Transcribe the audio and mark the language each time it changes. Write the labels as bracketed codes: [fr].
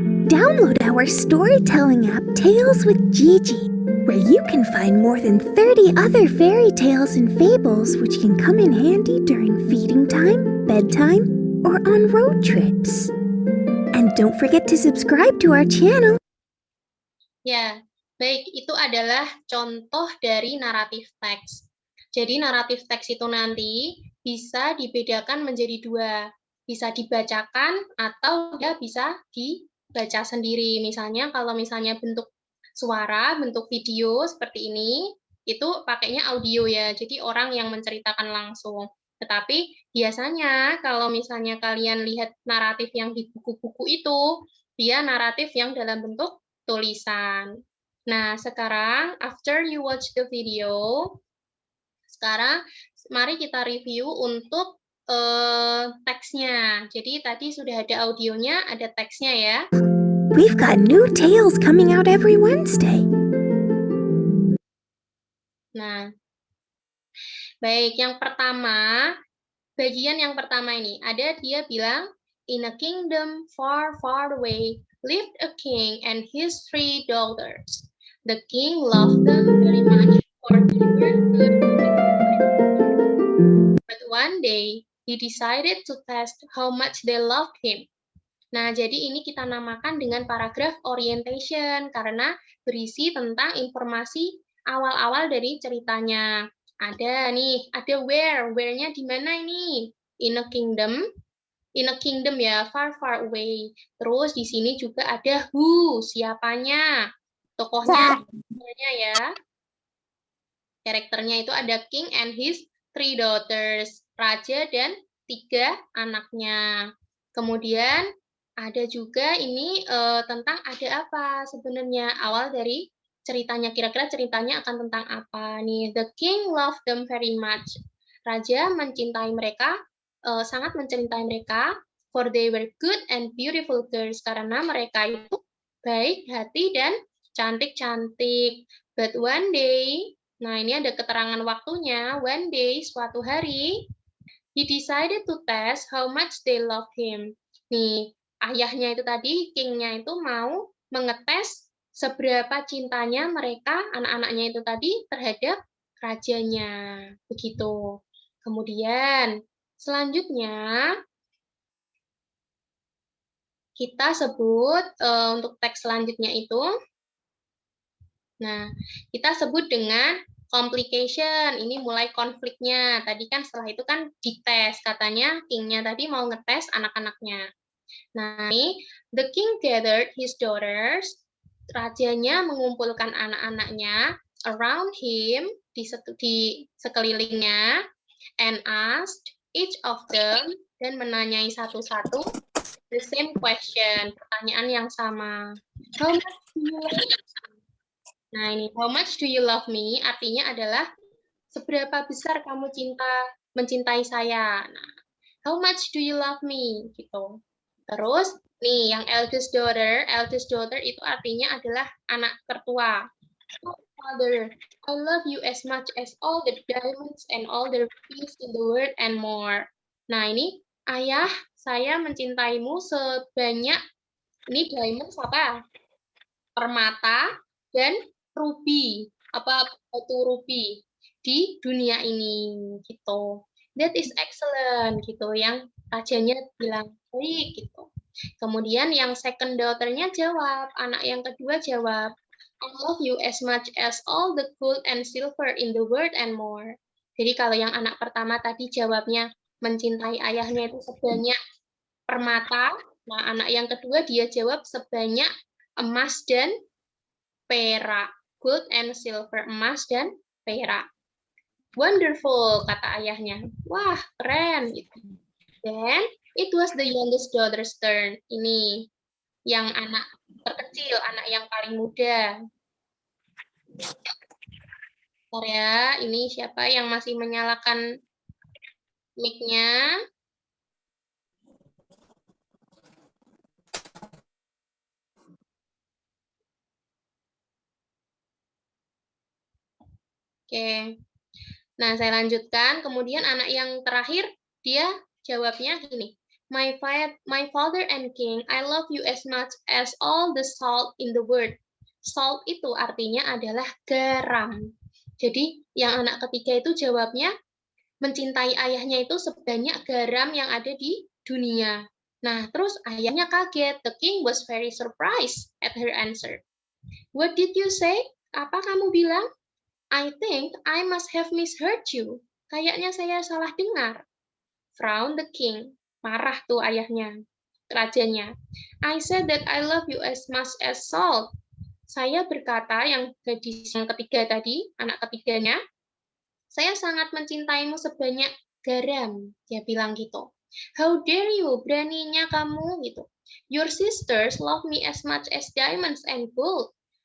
[en] Download our storytelling app, Tales with Gigi, where you can find more than 30 other fairy tales and fables which can come in handy during feeding time, bedtime, or on road trips. And don't forget to subscribe to our channel. [id] Ya, baik, itu adalah contoh dari naratif teks. Jadi naratif teks itu nanti bisa dibedakan menjadi dua. Bisa dibacakan atau dia bisa dibaca sendiri. Misalnya kalau misalnya bentuk suara, bentuk video seperti ini, itu pakainya audio ya, jadi orang yang menceritakan langsung. Tetapi biasanya kalau misalnya kalian lihat naratif yang di buku-buku itu, dia naratif yang dalam bentuk tulisan. Nah, sekarang [en] after you watch the video, [id] sekarang mari kita review untuk teksnya. Jadi tadi sudah ada audionya, ada teksnya ya. [en] We've got new tales coming out every Wednesday. [id] Nah, baik, yang pertama, bagian yang pertama ini, ada dia bilang, [en] in a kingdom far, far away, lived a king and his 3 daughters. The king loved them very much, for they were good. But one day, he decided to test how much they loved him. [id] Nah, jadi ini kita namakan dengan paragraph orientation, karena berisi tentang informasi awal-awal dari ceritanya. Ada nih, ada where-nya di mana ini? [en] In a kingdom ya, far far away. [id] Terus di sini juga ada who, siapanya, tokohnya ya. Karakternya itu ada [en] king and his 3 daughters, [id] raja dan 3 anaknya. Kemudian ada juga ini tentang ada apa sebenarnya awal dari ceritanya, kira-kira ceritanya akan tentang apa nih. [en] The king loved them very much. [id] Raja mencintai mereka, sangat mencintai mereka, [en] for they were good and beautiful girls, [id] karena mereka itu baik hati dan cantik-cantik. [en] But one day, [id] nah ini ada keterangan waktunya, [en] one day, [id] suatu hari, [en] he decided to test how much they loved him. [id] Nih, ayahnya itu tadi, king-nya itu mau mengetes seberapa cintanya mereka, anak-anaknya itu tadi, terhadap rajanya. Begitu. Kemudian, selanjutnya, kita sebut untuk teks selanjutnya itu, nah, kita sebut dengan complication. Ini mulai konfliknya. Tadi kan setelah itu kan dites. Katanya king-nya tadi mau ngetes anak-anaknya. Nah, ini [en] the king gathered his daughters. [id] Rajanya mengumpulkan anak-anaknya [en] around him, [id] di sekelilingnya, [en] and asked each of them, [id] dan menanyai satu-satu [en] the same question, [id] pertanyaan yang sama. [en] How much do you love me? [id] Nah, ini [en] how much do you love me [id] artinya adalah seberapa besar kamu mencintai saya. Nah, [en] how much do you love me [id] gitu. Terus nih yang [en] eldest daughter [id] itu artinya adalah anak tertua. [en] Oh, father, I love you as much as all the diamonds and all the rubies in the world and more. [id] Nah, ini ayah, saya mencintaimu sebanyak, ini diamonds apa? Permata dan ruby, apa batu ruby di dunia ini gitu. [en] That is excellent [id] gitu, yang rajanya bilang baik gitu. Kemudian yang [en] second daughter-nya jawab, [id] anak yang kedua jawab, [en] I love you as much as all the gold and silver in the world and more. [id] Jadi kalau yang anak pertama tadi jawabnya mencintai ayahnya itu sebanyak permata, nah anak yang kedua dia jawab sebanyak emas dan perak. [en] Gold and silver, [id] emas dan perak. [en] Wonderful, [id] kata ayahnya. Wah, keren. Gitu. [en] Then, it was the youngest daughter's turn. [id] Ini, yang anak terkecil, anak yang paling muda. Bentar ya, ini siapa yang masih menyalakan mic-nya? Oke. Nah, saya lanjutkan. Kemudian anak yang terakhir, dia jawabnya gini. [en] My father and king, I love you as much as all the salt in the world. [id] Salt itu artinya adalah garam. Jadi, yang anak ketiga itu jawabnya, mencintai ayahnya itu sebanyak garam yang ada di dunia. Nah, terus ayahnya kaget. [en] The king was very surprised at her answer. What did you say? [id] Apa kamu bilang? [en] I think I must have misheard you. [id] Kayaknya saya salah dengar. [en] Frowned the king. [id] Marah tuh ayahnya, rajanya. [en] I said that I love you as much as salt. [id] Saya berkata, yang gadis yang ketiga tadi, anak ketiganya, saya sangat mencintaimu sebanyak garam. Dia bilang gitu. [en] How dare you, [id] beraninya kamu gitu. [en] Your sisters love me as much as diamonds and gold.